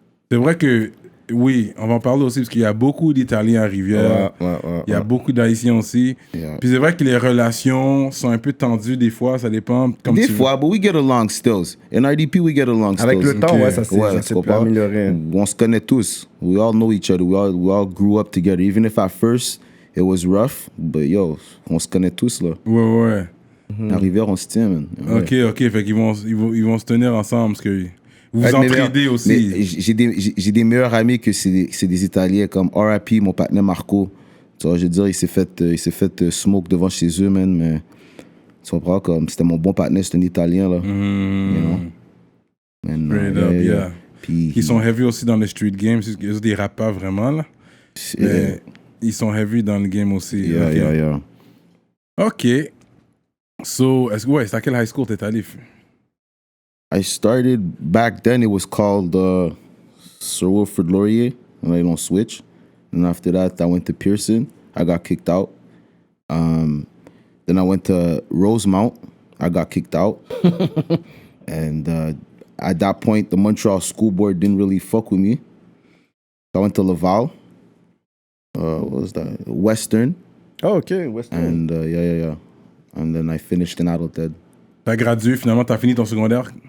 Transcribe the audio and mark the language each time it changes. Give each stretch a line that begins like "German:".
French: C'est vrai que, oui, on va en parler aussi, parce qu'il y a beaucoup d'Italiens à Rivière. Il y a beaucoup d'Haïtiens aussi.
English: Yeah.
French: Puis c'est vrai que les relations sont un peu tendues des fois, ça dépend. Comme Des fois,
English: but we get along still. In RDP, we get along still.
French: Avec le temps, ouais, ça Ouais, s'est amélioré. On se connaît tous.
English: We all know each other. We all grew up together. Even if at first it was rough, but yo,
French: on se connaît tous là. Ouais. À Rivière, on se tient, man. Ouais. Ok. Fait qu'ils vont se tenir ensemble, parce que vous vous entraidez aussi. Mais j'ai des meilleurs amis que c'est des Italiens, comme RIP, mon partenaire Marco. Tu vois, je veux dire, il s'est fait smoke devant chez eux, man, mais tu comprends, comme c'était mon bon partenaire, c'est un Italien, là.
English: You know? Straight up, yeah.
French: Puis, Ils sont heavy aussi dans les street games, ils ne rappent pas vraiment, là. Mais ils sont heavy dans le game aussi.
English: Yeah.
French: Ok. So, c'est à quel high school t'es allé?
English: I started, back then it was called Sir Wilfrid Laurier, and I don't switch. And after that, I went to Pearson. I got kicked out. Then I went to Rosemount. I got kicked out. And at that point, the Montreal School Board didn't really fuck with me. I went to Laval. What was that? Western. Oh, ok, Western. And yeah. And then I finished in Adelaide.
French: T'as gradué, finalement, t'as fini ton secondaire?